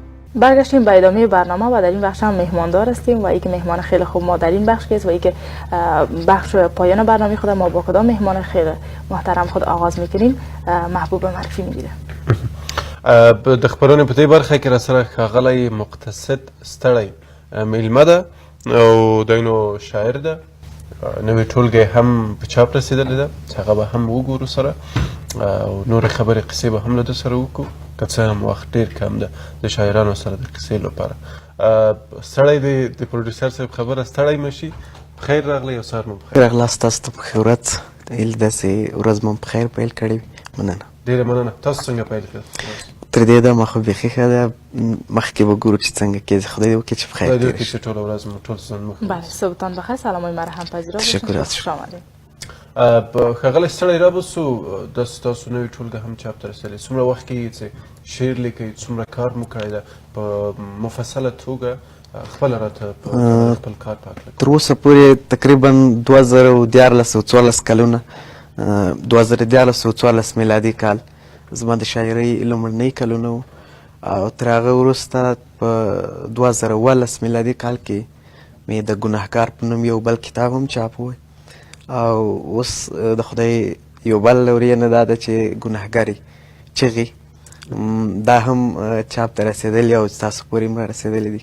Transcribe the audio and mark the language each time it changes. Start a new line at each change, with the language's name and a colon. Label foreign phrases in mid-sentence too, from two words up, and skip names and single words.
Persian: برگشتیم به ادامه برنامه و در این بخش هم مهماندار هستیم و یک مهمان خیلی خوب ما در این بخش است و یک بخش پایان برنامه خود ما با کدام مهمان خیلی محترم خود آغاز میکنیم. محبوب معرفی میگیره.
Pashto: د خبرونې په دې برخه کې راسره ښاغلی مقتصد ستړی میلمه ده او دی نو شاعر ده. نوې ټولګه هم په چاپ رسېدلې ده چې هغه به هم وګورو سره او نورې خبرې قصې به هم له ده سره وکړو که څه هم وخت ډېر کم ده د شاعرانو سره د قصې لپاره. ستړی دی د پروډیوسر صاحب خبره ستړی مشي. بخیر راغلی او سهار مو بخیر. راغلاست تاسو ته په ښه ورځ هیله ده چې ورځ مو په خیر پیل کړې وي. مننه. ډېره مننه. تاسو څنګه پیل کړل؟ تر دې دمه خو بیخي ښه ده. مخکې به ګورو چې څنګه کېږي. خدای دې وکړي چې په خیر خدای دې وکړي چې ټوله ورځ مو ټول ژوند مو ښه.
Persian: بله صبحتان بخیر. سلامای مرحم پذیرا باشین. تشکر. خوش آمدید.
Pashto: ښاغلی ستړی رابسو داسې تاسو نوې ټولګه هم چاپ ته رسېدلې. څومره وخت کېږي چې شعر لیکئ؟ څومره کار مو کړی ده په مفصله توګه خپله راته خپل کار په هکله؟ تر اوسه پورې تقریبا 2014 کلونه 2014 میلادي کال زما د شاعرۍ لومړنۍ کلونه وو او تر هغه وروسته په 2018 میلادي کال کې مې د ګناهګار په نوم یو بل کتاب هم چاپ وی او اوس د خدای یو بل لورینه دا ده چې ګناهګاري چغې دا هم چاپ ته رسېدلي او ستاسو پورې هم رسېدلي دي.